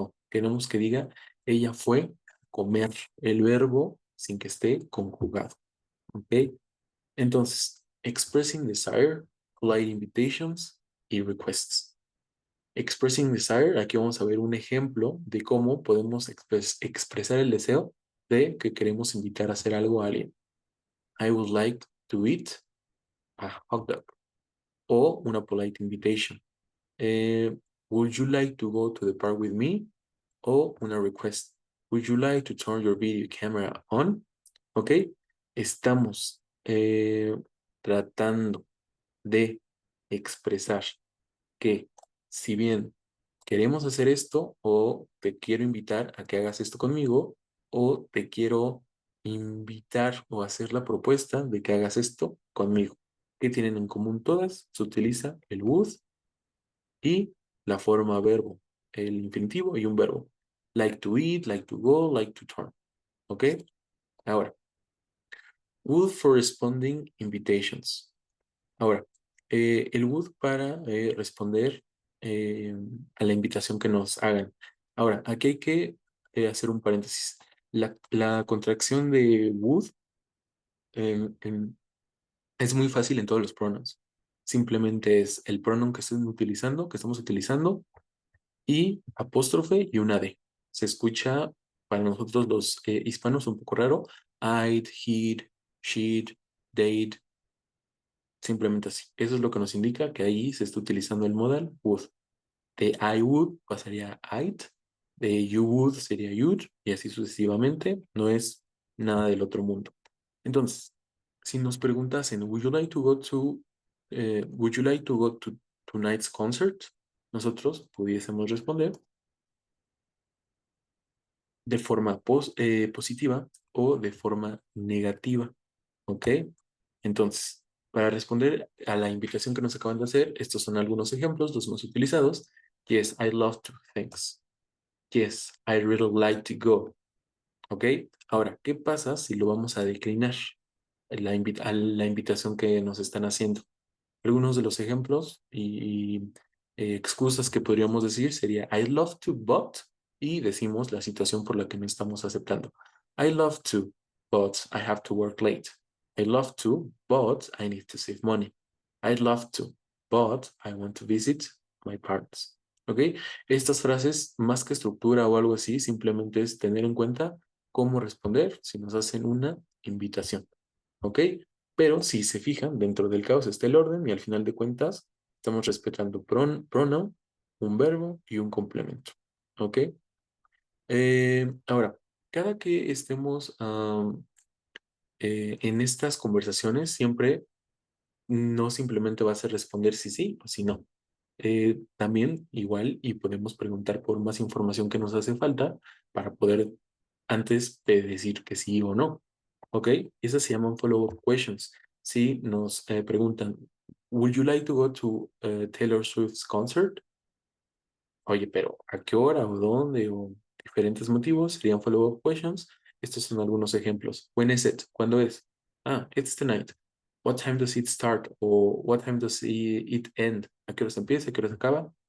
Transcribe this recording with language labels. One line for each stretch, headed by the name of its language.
Spanish: No, queremos que diga ella fue a comer el verbo sin que esté conjugado. ¿Ok? Entonces,
English: expressing desire, polite invitations
Spanish: y
English: requests. Expressing desire,
Spanish: aquí vamos a ver un ejemplo de cómo podemos expresar el deseo de que queremos invitar a hacer algo a alguien.
English: I would like to eat a hot dog.
Spanish: O una
English: polite invitation. Eh, would you like to go to the park with me?
Spanish: O una
English: request. Would you like to turn your video camera on?
Spanish: ¿Ok? Estamos tratando de expresar que si bien queremos hacer esto o te quiero invitar a que hagas esto conmigo o te quiero invitar o hacer la propuesta de que hagas esto conmigo. ¿Qué tienen en común todas? Se utiliza el would y la forma verbo, el infinitivo y un verbo.
English: Like to eat, like to go, like to turn. ¿Ok?
Spanish: Ahora,
English: would for responding invitations.
Spanish: Ahora, el would para responder a la invitación que nos hagan. Ahora, aquí hay que hacer un paréntesis. La contracción de would es muy fácil en todos los pronombres. Simplemente es el pronombre que estamos utilizando, y apóstrofe y una D. Se escucha para nosotros los hispanos un poco raro.
English: I'd, he'd, she'd, they'd, simplemente así.
Spanish: Eso es lo que nos indica que ahí se está utilizando el modal would. De I would pasaría I'd, de you would sería you'd, y así sucesivamente. No es nada del otro mundo. Entonces, si nos preguntasen,
English: would you like to go to tonight's concert?
Spanish: Nosotros pudiésemos responder de forma positiva o de forma negativa. ¿Ok? Entonces, Para responder a la invitación que nos acaban de hacer, estos son algunos ejemplos, los más utilizados.
English: Yes, I love to. Thanks. Yes, I really like to go. ¿Ok?
Spanish: Ahora, ¿qué pasa si lo vamos a declinar? A la invitación que nos están haciendo. Algunos de los ejemplos y excusas que podríamos decir sería
English: I love to, but,
Spanish: y decimos la situación por la que no estamos aceptando.
English: I love to, but I have to work late. I love to, but I need to save money. I love to, but I want to visit my parents.
Spanish: ¿Ok? Estas frases, más que estructura o algo así, simplemente es tener en cuenta cómo responder si nos hacen una invitación. ¿Ok? Pero si se fijan, dentro del caos está el orden y al final de cuentas estamos respetando pronoun, un verbo y un complemento. ¿Ok? Ahora, cada que estemos en estas conversaciones, siempre no simplemente va a ser responder si sí o si no. También igual y podemos preguntar por más información que nos hace falta para poder antes de decir que sí o no. ¿Ok? Esas se llaman follow-up questions. Si nos preguntan,
English: would you like to go to Taylor Swift's concert?
Spanish: Oye, pero ¿a qué hora o dónde o diferentes motivos serían follow-up questions? Estos son algunos ejemplos.
English: When is it?
Spanish: ¿Cuándo es?
English: Ah, it's tonight. What time does it start? O what time does it end?
Spanish: ¿A qué hora se empieza? ¿A qué hora se acaba?